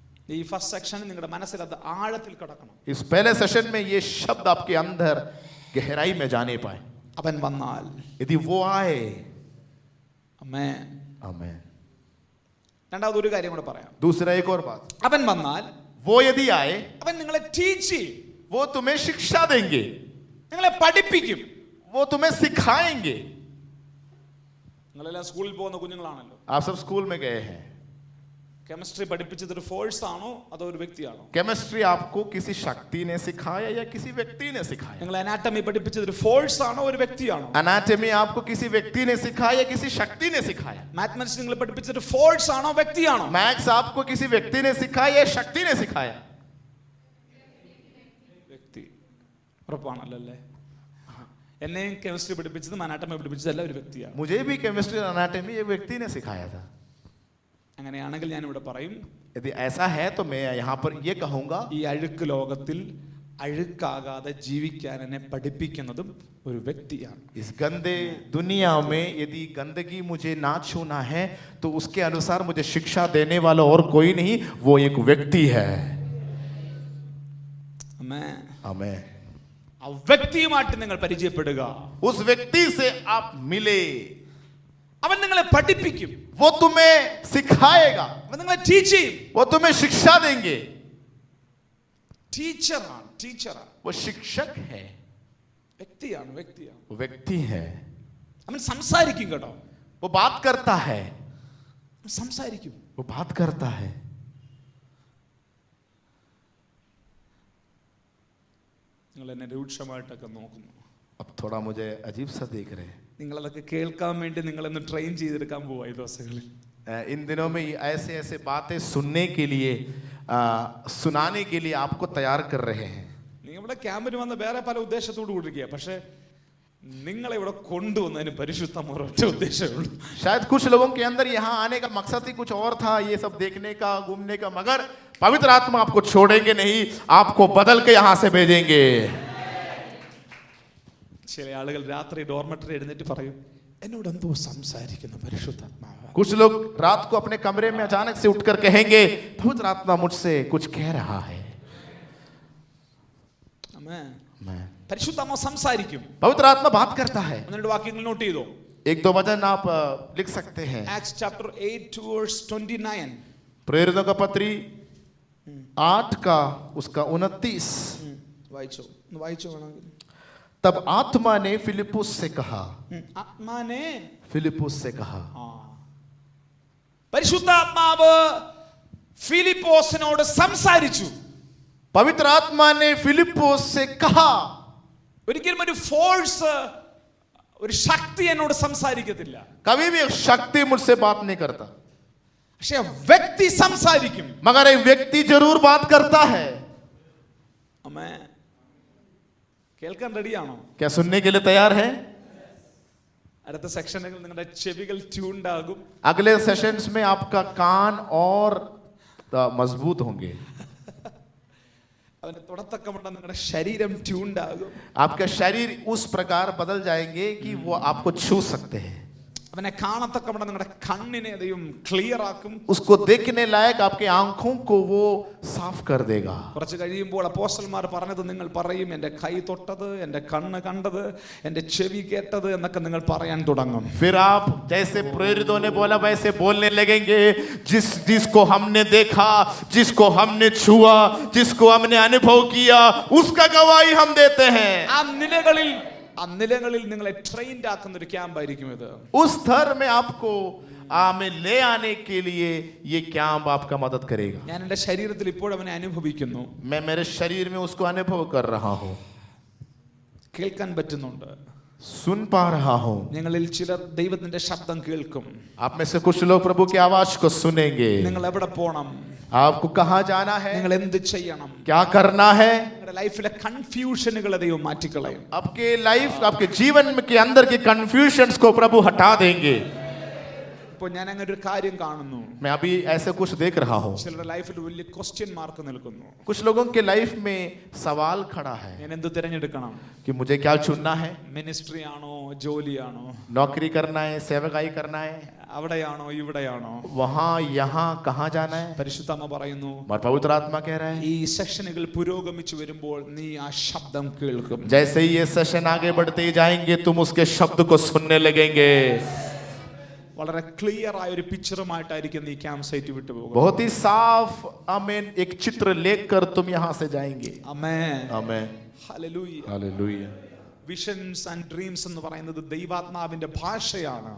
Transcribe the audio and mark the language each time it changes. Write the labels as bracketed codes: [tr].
[ml] ഈ ഫസ്റ്റ് സെക്ഷനിൽ നിങ്ങളുടെ മനസ്സിൽ അത് ആഴത്തിൽ കിടക്കണം. [hi] इस पहले सेशन में ये शब्द आपके अंदर गहराई में जाने पाए. [ml] അവൻ വന്നാൽ. [hi] यदि वो आए, [ml] ആമേൻ. [hi] आमेन. [ml] രണ്ടാമത് ഒരു കാര്യം കൂടെ പറയാം. [hi] दूसरा एक और बात, [ml] അവൻ വന്നാൽ, [hi] वो यदि आए, [ml] അവൻ നിങ്ങളെ ടീച്ച് ചെയ്യും, [hi] वो तुम्हें शिक्षा देंगे, [ml] നിങ്ങളെ പഠിപ്പിക്കും. [hi] वो तुम्हें सिखाएंगे. [ml] നിങ്ങളെല്ലാം സ്കൂളിൽ പോകുന്ന കുഞ്ഞുങ്ങളാണല്ലോ. [hi] आप सब स्कूल में गए हैं. [ml] കെമിസ്ട്രി പഠിപ്പിച്ചത് ഒരു ഫോഴ്സ് ആണോ അതോ ഒരു വ്യക്തിയാണോ? [hi] केमिस्ट्री आपको किसी शक्ति ने सिखाया या किसी व्यक्ति ने सिखाया? [ml] നിങ്ങൾ അനാട്ടമി പഠിപ്പിച്ചത് ഒരു ഫോഴ്സ് ആണോ ഒരു വ്യക്തിയാണോ? [hi] एनाटॉमी आपको किसी व्यक्ति ने सिखाया या किसी शक्ति ने सिखाया? [ml] മാത്തമാറ്റിക്സ് നിങ്ങൾ പഠിപ്പിച്ചത് ഒരു ഫോഴ്സ് ആണോ വ്യക്തിയാണോ? [hi] मैथ्स आपको किसी व्यक्ति ने सिखाया या शक्ति ने सिखाया? [ml] വ്യക്തി. ഉറപ്പാണല്ലോ അല്ലേ? എന്നെയും കെമിസ്ട്രി പഠിപ്പിച്ചതും അനാട്ടമി പഠിപ്പിച്ചതല്ല ഒരു വ്യക്തിയാണ്. [hi] मुझे भी केमिस्ट्री और एनाटॉमी एक व्यक्ति ने सिखाया था. [ml] അങ്ങനെയാണെങ്കിൽ ഞാൻ ഇവിടെ പറയും, [hi] यदि ऐसा है तो मैं यहाँ पर ये कहूंगा, [ml] ഈ അഴുക്ക് ലോകത്തിൽ അഴുക്കാകാതെ ജീവിക്കാൻ എന്നെ പഠിപ്പിക്കുന്നതും ഒരു വ്യക്തിയാണ്. [hi] इस गंदे दुनिया में यदि गंदगी मुझे ना छूना है तो उसके अनुसार मुझे शिक्षा देने वाला और कोई नहीं, वो एक व्यक्ति है. [ml] ആമേൻ. [hi] आमेन. [ml] ആ വ്യക്തിയുമായിട്ട് നിങ്ങൾ പരിചയപ്പെടുക. [hi] उस व्यक्ति से आप मिले, [ml] അവൻ നിങ്ങളെ പഠിപ്പിക്കും, [hi] वो तुम्हें सिखाएगा, [ml] അവൻ നിങ്ങളെ ടീച്ച് ചെയ്യും. [hi] वो तुम्हें शिक्षा देंगे. [ml] ടീച്ചറാണ്, ടീച്ചറാണ്. [hi] वो शिक्षक है, [ml] വ്യക്തിയാണ്, വ്യക്തിയാണ്. [hi] वो व्यक्ति है. [ml] അവൻ സംസാരിക്കും കേട്ടോ. [hi] वो बात करता है, [ml] അവൻ സംസാരിക്കും. [hi] वो बात करता है. [ml] നിങ്ങൾ എന്നെ രൂക്ഷമായിട്ടൊക്കെ നോക്കുന്നു. [hi] अब थोड़ा मुझे अजीब सा देख रहे हैं. [ml] നിങ്ങളതൊക്കെ കേൾക്കാൻ വേണ്ടി നിങ്ങളൊന്ന് ട്രെയിൻ ചെയ്തെടുക്കാൻ പോവാ ഈ ദിവസങ്ങളിൽ. [hi] इन दिनों में ऐसे ऐसे बातें सुनने के लिए, सुनाने के लिए आपको तैयार कर रहे हैं. [ml] നിങ്ങൾ ഇവിടെ ക്യാമ്പിന് വന്ന വേറെ പല ഉദ്ദേശത്തോട് കൂടിയിരിക്കുക, പക്ഷെ നിങ്ങളെ ഇവിടെ കൊണ്ടുവന്നതിന് പരിശുദ്ധമായ ഒരൊറ്റ ഉദ്ദേശമേ ഉള്ളൂ. [hi] शायद कुछ लोगों के अंदर यहाँ आने का मकसद ही कुछ और था, ये सब देखने का, घूमने का, मगर पवित्र आत्मा आपको छोड़ेंगे नहीं, आपको बदल के यहाँ से भेजेंगे. [ml] ചില ആളുകൾ രാത്രി ഡോർമെറ്ററി എഴുന്നേറ്റ് പറയും, എന്നോട് എന്തോ സംസാരിക്കുന്ന പരിശുദ്ധാത്മാവ്. [hi] कुछ लोग रात को अपने कमरे में अचानक से उठकर कहेंगे, पवित्र आत्मा मुझसे कुछ कह रहा है. [ml] ആമേൻ. [hi] मैं [ml] പരിശുദ്ധാത്മാവ് സംസാരിക്കും. [hi] पवित्र आत्मा बात करता है. [ml] എന്നിട്ട് വാക്യങ്ങൾ നോട്ട് ചെയ്തോ. [hi] एक दो वचन आप लिख सकते हैं. [en] Acts chapter 8 verse 29. [hi] प्रेरितों का पत्री 8 का उसका 29. [ml] വായിച്ചോ, ഒന്ന് വായിച്ചോ വേണമെങ്കിൽ. [hi] तब आत्मा ने फिलिपुस से कहा, [ml] ആത്മാനെ, [hi] फिलिपुस से कहा. [ml] പരിശുദ്ധാത്മാവ് ഫിലിപ്പോസിനോട് സംസാരിച്ചു. [hi] पवित्र आत्मा ने फिलिपुस से कहा. [ml] ഒരിക്കലും ഒരു ഫോഴ്സ്, ഒരു ശക്തി എന്നോട് സംസാരിക്കത്തില്ല. [hi] कभी भी एक शक्ति मुझसे बात नहीं करता, [ml] പക്ഷെ വ്യക്തി സംസാരിക്കും. [hi] मगर एक व्यक्ति जरूर बात करता है. [ml] അമ്മേ, കേൾക്കാൻ റെഡിയാണോ? [hi] क्या सुनने के लिए तैयार है? [ml] അടുത്ത സെക്ഷനുകൾ നിങ്ങളുടെ ചെവികൾ ട്യൂൺഡ് ആകും. [hi] अगले सेशंस में आपका कान और मजबूत होंगे. [ml] അവന്റെ തുടത്തക്കമുള്ള നിങ്ങളുടെ ശരീരം ട്യൂൺഡ് ആകും. [hi] आपका शरीर उस प्रकार बदल जाएंगे कि वो आपको छू सकते हैं. [ml] അവനെ കാണത്തക്കമുള്ള നിങ്ങളുടെ കണ്ണിനെ ദൈവം ക്ലിയർ ആക്കും. [hi] उसको देखने लायक आपके आंखों को वो साफ कर देगा. [ml] കുറച്ച് കഴിയുമ്പോൾ അപ്പോസ്തലന്മാർ പറഞ്ഞത് നിങ്ങൾ പറയും, എൻ്റെ കൈ തൊട്ടത്, എൻ്റെ കണ്ണ് കണ്ടത്, എൻ്റെ ചെവി കേട്ടത് എന്നൊക്കെ നിങ്ങൾ പറയാൻ തുടങ്ങും. [hi] फिर आप जैसे प्रेरितों ने बोला वैसे बोलने लगेंगे. जिसको हमने देखा, जिसको हमने छुआ, जिसको हमने अनुभव किया, उसका गवाही हम देते हैं. [ml] ആ നിലകളിൽ നിങ്ങളെ ട്രെയിൻഡ് ആക്കുന്ന ഒരു ക്യാമ്പായിരിക്കും ഇത്. [hi] उस स्तर में आपको में ले आने के लिए ये कैंप आपका मदद करेगा. [ml] ഞാൻ എൻ്റെ ശരീരത്തിൽ ഇപ്പോൾ അവനെ അനുഭവിക്കുന്നു. [hi] मैं मेरे शरीर में उसको अनुभव कर रहा हूँ, [ml] കേൾക്കാൻ പറ്റുന്നുണ്ട്. [hi] सुन पा रहा हूँ. [ml] നിങ്ങളിൽ ചിലർ ദൈവത്തിന്റെ ശബ്ദം കേൾക്കും. [hi] आप में से कुछ लोग प्रभु की आवाज को सुनेंगे. [ml] നിങ്ങൾ എവിടെ പോകണം, [hi] आपको कहाँ जाना है, [ml] നിങ്ങൾ എന്ത് ചെയ്യണം, [hi] क्या करना है. [ml] നിങ്ങളുടെ ലൈഫിലെ കൺഫ്യൂഷനുകളെ ദൈവം മാറ്റിക്കളയും. [hi] आपके लाइफ, आपके जीवन के अंदर के कंफ्यूजन्स को प्रभु हटा देंगे. [ml] ഇപ്പോൾ ഞാൻ അങ്ങനെ ഒരു കാര്യം കാണുന്നു. [hi] मैं अभी ऐसे कुछ देख रहा हूँ. [ml] ചിലരുടെ ലൈഫിൽ വലിയ ക്വസ്റ്റ്യൻ മാർക്ക് നിൽക്കുന്നു. [hi] कुछ लोगों के लाइफ में सवाल खड़ा है [ml] ഞാൻ എന്ത് തിരഞ്ഞെടുക്കണം, [hi] कि मुझे क्या चुनना है. [ml] മിനിസ്ട്രി ആണോ, ജോലിയാണോ, [hi] नौकरी करना है, सेवकाई करना है, [ml] അവിടെയാണോ ഇവിടെയാണോ, [hi] वहाँ यहाँ कहाँ जाना है. [ml] പരിശുദ്ധാത്മ പറയുന്നു, [hi] और पवित्र आत्मा कह रहा है [ml] ഈ സെഷനുകൾ പുരോഗമിച്ചു വരുമ്പോൾ നീ ആ ശബ്ദം കേൾക്കും. [hi] जैसे ही ये सेशन आगे बढ़ते ही जाएंगे तुम उसके शब्द को सुनने लगेंगे. [ml] വളരെ ക്ലിയർ ആയ ഒരു പിക്ചറുമായിട്ടായിരിക്കും ഈ ക്യാമ്പ് സൈറ്റ് വിട്ടു പോകുക. [hi] बहुत ही साफ आमीन एक चित्र लेकर तुम यहाँ से जाएंगे. [ml] ആമേൻ, [hi] आमीन, [ml] hallelujah. [hi] Hallelujah. [ml] Visions and dreams എന്ന് പറയുന്നത് ദൈവാത്മാവിന്റെ ഭാഷയാണ്.